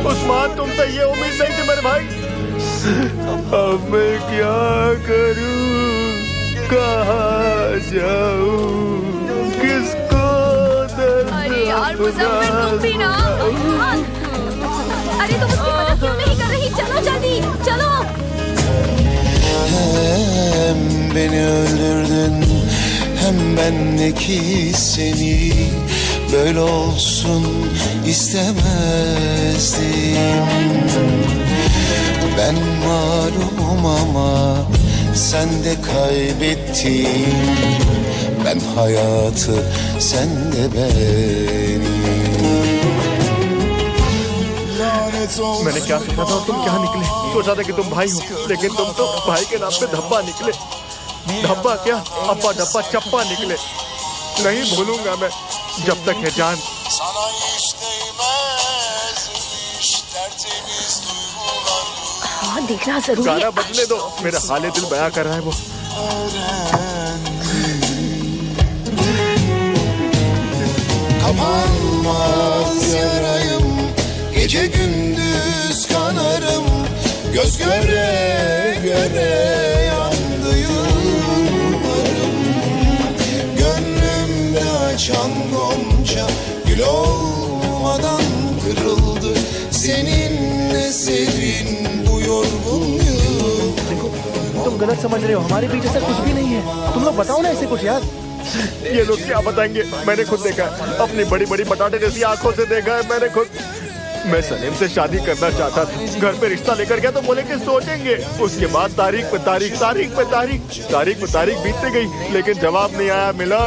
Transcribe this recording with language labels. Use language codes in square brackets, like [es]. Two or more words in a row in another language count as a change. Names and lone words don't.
[hi] उस्मान, तुमसे ये उम्मीद नहीं थी मेरे भाई। अब मैं क्या करूं, कहाँ जाऊं, किसको दर्द? अरे यार मुजफ्फर, तुम भी ना। अरे तुम उसकी मदद क्यों नहीं कर रही? चलो जल्दी चलो। [tr] Hem beni öldürdün, hem bendeki seni böyle olsun istemezdim. Ben malum ama sen de kaybettin. Ben hayatı, sen de beni. [hi] मैंने क्या सोचा था और तुम क्या निकले? सोचा था कि तुम भाई हो, लेकिन तुम तो भाई के नाम पे धब्बा निकले। धब्बा क्या, अब्बा डब्बा चप्पा निकले। नहीं भूलूंगा मैं जब तक है जान। हाँ, देखना जरूरी। गाना बदले दो, मेरा हाले दिल बयां कर रहा है वो। [tr] Kapanmaz yarayım, gece gündüz kanarım, göz göre göre yandı yıllarım. Gönlümde açan gonca gül olmadan kırıldı, seninle serin bu yorgun yıl. [hi] तुम गलत समझ रहे हो, हमारे बीच ऐसा कुछ भी नहीं है। तुम लोग बताओ ना ऐसे कुछ यार। ये लोग क्या बताएंगे? मैंने खुद देखा है, अपनी बड़ी बड़ी बटाटे जैसी आंखों से देखा है मैंने खुद। मैं सलीम से शादी करना चाहता था, घर पे रिश्ता लेकर गया तो बोले कि सोचेंगे। उसके बाद तारीख पे तारीख बीतती गई, लेकिन जवाब नहीं आया मिलर्ड।